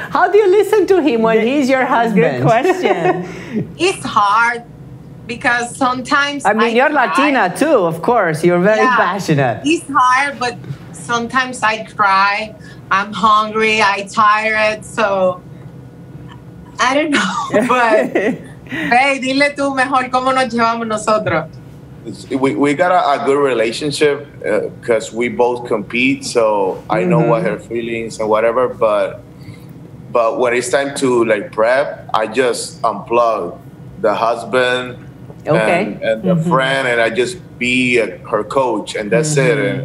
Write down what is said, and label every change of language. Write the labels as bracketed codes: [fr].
[en] How do you listen to him when he's your husband? Good question. It's hard because sometimes I mean, you're cry. Latina too, of course. You're very passionate. It's hard, but sometimes I cry. I'm hungry. I tired. So I don't know. But hey, [es] dile tú mejor cómo nos llevamos nosotros. [en] We got a good relationship because we both compete. So I know what her feelings and whatever. But when it's time to like prep, I just unplug the husband and the friend, and I just be her coach, and that's it.